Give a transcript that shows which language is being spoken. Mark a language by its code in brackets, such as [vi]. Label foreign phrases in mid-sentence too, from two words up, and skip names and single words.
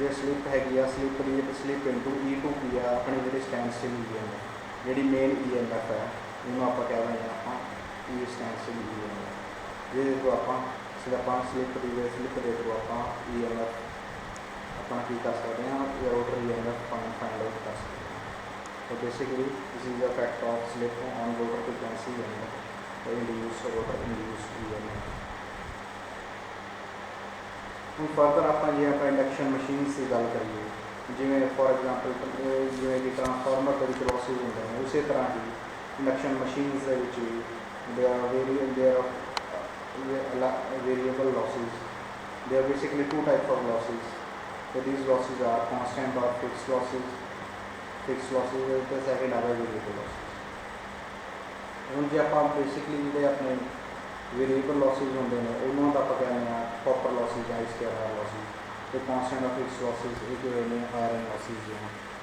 [pa] ਜੇ ਸਲਿੱਪ ਹੈਗੀ ਆ ਸਲਿੱਪ ਦੀ [en] slip into E2 [pa] ਕੀ ਆ ਆਪਣੀ ਜਿਹੜੀ [en] stand still EMF, [pa] ਜਿਹੜੀ [en] main EMF [pa] ਹੈ ਉਹਨੂੰ ਆਪਾਂ ਕਹਿ ਦਿੰਦੇ ਹਾਂ ਆਪਾਂ [en] E stand still EMF. [pa] ਜਿਹਦੇ ਥਰੂ ਆਪਾਂ ਸਲਿੱਪ ਦੇ ਥਰੂ ਆਪਾਂ EMF ਆਪਣਾ ਕੀ ਕਰ ਸਕਦੇ ਹਾਂ? [en] rotor EMF find out [pa] ਕਰ ਸਕਦੇ ਹਾਂ। [en] So basically this is the effect of slip on rotor frequency and the rotor induced EMF। [pa] ਹੁਣ ਫਰਦਰ ਆਪਾਂ ਜੇ ਆਪਾਂ [en] induction machines [pa] ਦੀ ਗੱਲ ਕਰੀਏ, ਜਿਵੇਂ [en] for example [pa] ਜਿਵੇਂ ਕਿ ਟਰਾਂਸਫਾਰਮਰ ਦੇ ਵਿੱਚ ਲੌਸਿਸ ਹੁੰਦੇ ਨੇ, ਉਸੇ ਤਰ੍ਹਾਂ ਹੀ [en] induction machines [pa] ਦੇ ਵਿੱਚ ਵੀ [en] variable losses। There are basically two types of losses। So these losses are constant or fixed losses। fix losses [pa] ਅਤੇ ਸੈਕਿੰਡ ਆ [en] variable losses. [pa] ਹੁਣ ਜੇ ਆਪਾਂ ਬੇਸਿਕਲੀ ਜਿਹੜੇ ਆਪਣੇ [en] variable losses [pa] ਹੁੰਦੇ ਨੇ ਉਹਨਾਂ ਦਾ ਆਪਾਂ ਕਹਿੰਦੇ ਹਾਂ [en] copper losses, I² losses, [pa] ਅਤੇ [en] constant or fix losses [pa] ਇਹ ਜੋ ਨੇ [en] iron losses [pa] ਜੋ ਹਨ।